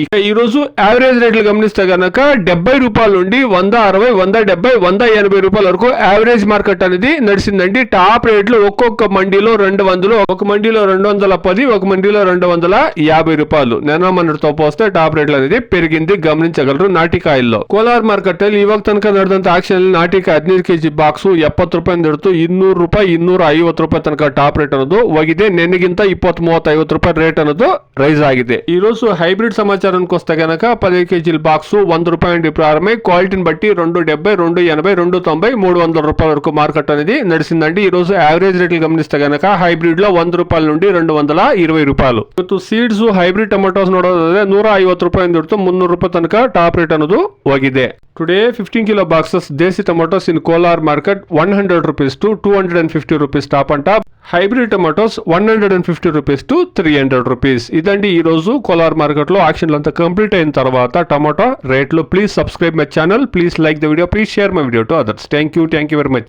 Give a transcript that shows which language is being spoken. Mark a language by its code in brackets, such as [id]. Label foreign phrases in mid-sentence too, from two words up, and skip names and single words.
[te] ఈ రోజు యావరేజ్ రేట్లు గమనిస్తే కనుక 70 రూపాయల నుండి 160, 170, 180 రూపాయల వరకు [en] average market [te] అనేది నడిచిందండి. టాప్ రేట్లు ఒక్కొక్క మండీలో 200, ఒక మండీలో 210, ఒక మండీలో 250 రూపాయలు. నిన్న మనతో పోస్తే టాప్ రేట్లు అనేది పెరిగింది, గమనించగలరు. [kn] నాటికాయల్లో కోలార్ మార్కెಟ್ ಅಲ್ಲಿ ಇವಾಗ ತನಕ ನಡೆದಂತ ಆಕ್ಷನ್ ನಾಟಿಕಾಯಿ 15 ಕೆಜಿ ಬಾಕ್ಸ್ 70 ರೂಪಾಯಿ ಹಿಡಿದು 200 ರೂಪಾಯಿ 250 ರೂಪಾಯಿ ತನಕ [en] top rate [kn] ಅನ್ನೋದು ಹೋಗಿದೆ. ನೆನ್ನೆಗಿಂತ 20, 30, 50 ರೂಪಾಯಿ ರೇಟ್ ಅನ್ನೋದು ರೈಸ್ ಆಗಿದೆ. [te] ಈ రోజు హైబ్రిడ్ సమాచారానికి వస్తే గనక 15 కేజీల బాక్స్ 100 రూపాయల నుండి ప్రారంభమై క్వాలిటీని బట్టి 270, 280, 290, 300 రూపాయల వరకు మార్కెట్ అనేది నడిచిందండి. ఈ రోజు యావరేజ్ రేట్లు గమనిస్తే గనక హైబ్రిడ్ లో 100 రూపాయల నుండి 220 ರೂಪಾಯಿ. [kn] ಇವತ್ತು [en] seeds hybrid tomatoes [kn] ನೋಡೋದಾದ್ರೆ 150 ರೂಪಾಯಿಂದ ಹಿಡಿದು 300 ರೂಪಾಯಿ ತನಕ [en] top rate [kn] ಅನ್ನೋದು ಹೋಗಿದೆ. [en] Today 15 kilo boxes Desi tomatoes in Kolar market 100 rupees to 250 rupees top and top. Hybrid tomatoes 150 rupees to 300 rupees. [te] ఇదండి ఈ రోజు కోలార్ మార్కెట్ లో యాక్షన్లు అంతా కంప్లీట్ అయిన తర్వాత టమాటో రేట్లు. [en] please subscribe my channel, please like the video, please share my video to others. thank you very much.